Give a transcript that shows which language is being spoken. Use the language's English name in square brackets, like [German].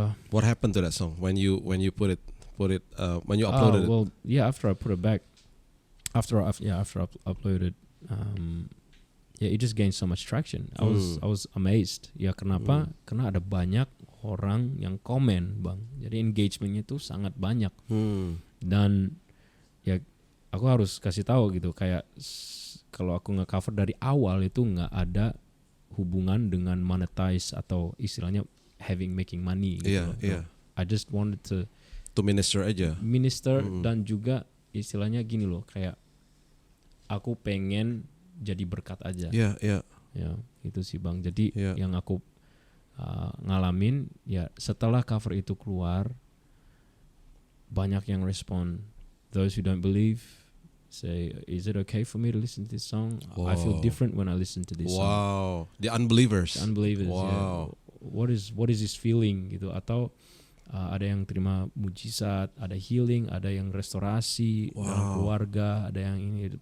[English] what happened to that song when you put it when you uploaded it? Well, after I put it back, after I uploaded, it just gained so much traction. I was amazed. [Indonesian] Ya kenapa? Karena ada banyak orang yang komen, bang. Jadi engagementnya itu sangat banyak. Dan ya aku harus kasih tahu gitu, kayak kalau aku nge-cover dari awal itu nggak ada hubungan dengan monetize atau istilahnya [English] making money [Indonesian] gitu. [English] Yeah. I just wanted to [Indonesian] minister aja. Dan juga istilahnya gini loh, kayak aku pengen jadi berkat aja. Iya. Ya, itu sih, bang. Jadi yang aku ngalamin ya setelah cover itu keluar, banyak yang respon. [English] Those who don't believe say, is it okay for me to listen to this song? I feel different when I listen to this song. The unbelievers. Yeah. What is this feeling [Indonesian] gitu? Atau ada yang terima mujizat, ada healing, ada yang restorasi dalam keluarga, ada yang ini gitu.